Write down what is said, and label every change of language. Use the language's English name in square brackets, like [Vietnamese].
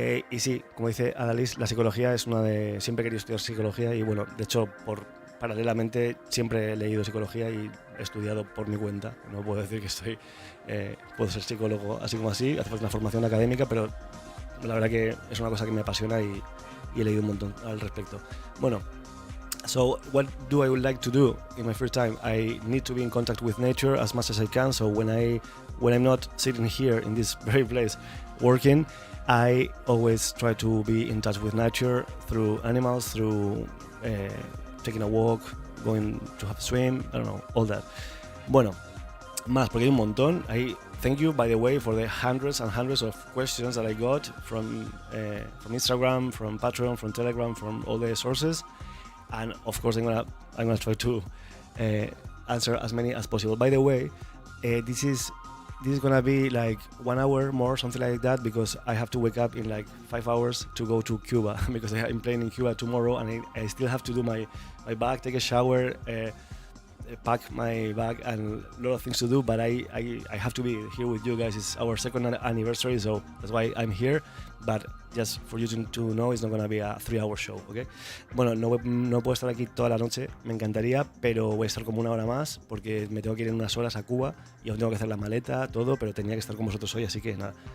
[Spanish] Y sí, como dice Adalys, la psicología es siempre he querido estudiar psicología, y bueno, de hecho, paralelamente siempre he leído psicología y he estudiado por mi cuenta. No puedo decir que puedo ser psicólogo así como así, hace falta una formación académica, pero la verdad que es una cosa que me apasiona, y he leído un montón al respecto. [English] Bueno, so what do I would like to do in my free time? I need to be in contact with nature as much as I can. So when I'm not sitting here in this very place working, I always try to be in touch with nature through animals, through taking a walk, going to have a swim, I don't know, all that. [Spanish] Bueno, más, porque hay un montón. [English] Thank you, by the way, for the hundreds and hundreds of questions that I got from Instagram, from Patreon, from Telegram, from all the sources. And of course, I'm gonna try to answer as many as possible. By the way, this is gonna be like 1 hour more, something like that, because I have to wake up in like 5 hours to go to Cuba, because I'm playing in Cuba tomorrow, and I still have to do my bag, take a shower, pack my bag, and a lot of things to do. But I have to be here with you guys. It's our second anniversary, so that's why I'm here. But just for you to know, it's not going to be a 3-hour show, ¿ok? [Spanish] Bueno, no puedo estar aquí toda la noche, me encantaría, pero voy a estar como 1 hora más, porque me tengo que ir en unas horas a Cuba, y aún tengo que hacer la maleta, todo, pero tenía que estar con vosotros hoy, así que nada.